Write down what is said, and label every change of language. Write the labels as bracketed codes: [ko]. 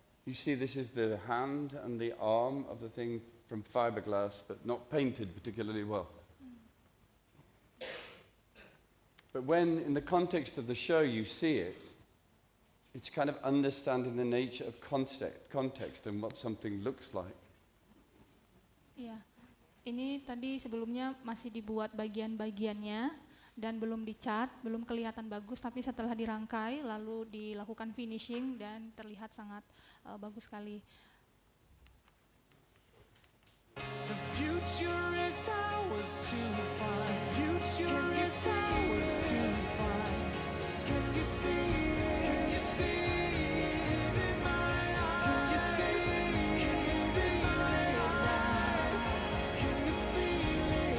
[en] You see, this is the hand and the arm of the thing from fiberglass, but not painted particularly well. But when, in the context of the show, you see it, it's kind of understanding the nature of context and what something looks like. [id] Iya, ini tadi sebelumnya masih dibuat bagian-bagiannya dan belum dicat, belum kelihatan bagus, tapi setelah dirangkai lalu dilakukan finishing dan terlihat sangat bagus sekali. [en] The future is ours to find. Future is ours to find. Can you see? Can you see it in my eyes? Can you feel my eyes? Can you feel it?